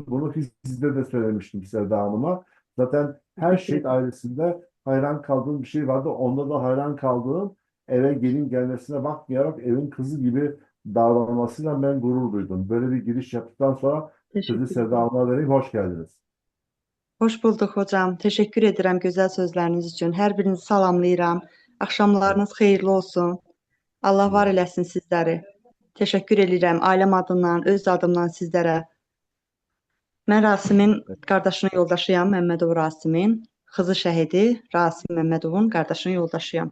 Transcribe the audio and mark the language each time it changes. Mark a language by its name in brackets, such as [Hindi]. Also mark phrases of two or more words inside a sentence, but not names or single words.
[Turkish] Bunu sizde de söylemiştim Sevda Hanım'a. Zaten her şey ailesinde hayran kaldığım bir şey vardı. Onda da hayran kaldığım eve gelin gelmesine bakmayarak evin kızı gibi davranmasıyla ben gurur duydum. Böyle bir giriş yaptıktan sonra sözü Sevda Hanım'a vereyim. Hoş geldiniz. Hoş bulduk hocam. [Azerbaijani] Teşekkür edirəm gözəl sözləriniz üçün. Hər birinizi salamlayıram. Axşamlarınız xeyirli olsun. Allah var eləsin sizləri. Təşəkkür edirəm ailəm adından, öz adımdan sizlərə. Mən Rasimin qardaşının yoldaşıyam, Məmmədov Rasimin. Xızı şəhidi Rasim Məmmədovun qardaşının yoldaşıyam.